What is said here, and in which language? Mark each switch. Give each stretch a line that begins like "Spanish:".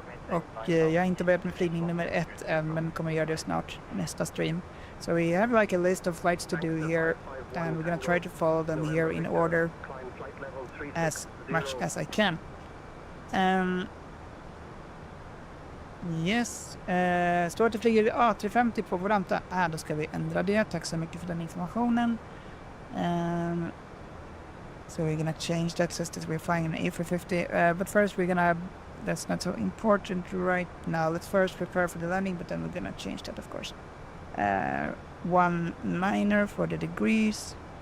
Swedish: Och jag har inte börjat med flygning nummer 1 än, men kommer göra det snart, nästa stream.
English: So we have like a list of flights to do here, and we're gonna try to follow them here in order as much as I can.
Swedish: Yes, står att det flyger A350 på Volanta. Då ska vi ändra det. Tack så mycket för den informationen.
English: So we're gonna change that since we're flying an A350. But first we're gonna, that's not so important right now. Let's first prepare for the landing, but then we're gonna change that, of course. 19 for the degrees.